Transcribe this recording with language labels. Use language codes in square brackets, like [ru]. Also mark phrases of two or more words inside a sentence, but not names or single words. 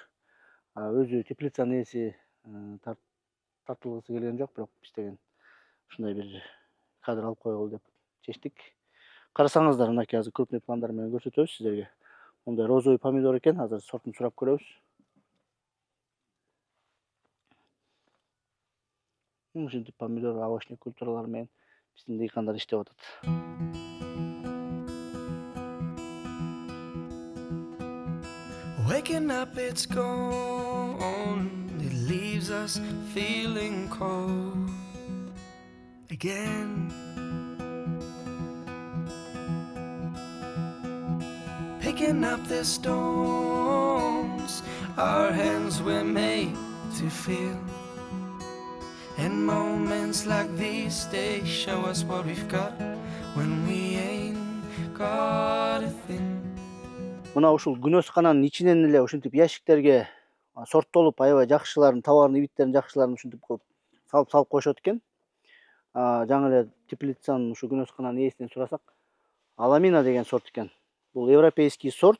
[ky] Өзү теплицанын ээси тартылгысы келген жок, бирок биз деген ушундай бир кадр алып койгула деп чечтик. Карасаңыздар, мынакей азыр крупный пландар менен көрсөтөбүз сиздерге. Мындай розовый помидор экен, азыр сортун сурап көрөбүз. Ушинтип помидор, овощный культуралар менен биздин дыйкандар иштеп атат. [en] Waking up, it's gone. It leaves us feeling cold again. Picking up the stones our hands were made to feel. And moments like these, they show us what we've got when we ain't got a thing. [ky] Мына ушул күнөс кананын ичинен эле ушинтип ящиктерге сорттолуп, аябай жакшыларын, товардын ибиттерин жакшыларын ушинтип кылып салып коюшат экен. Жаңы эле теплицанын ушу күнөс кананын ээсинен сурасак, Аламина деген сорт экен. Бул европейский сорт.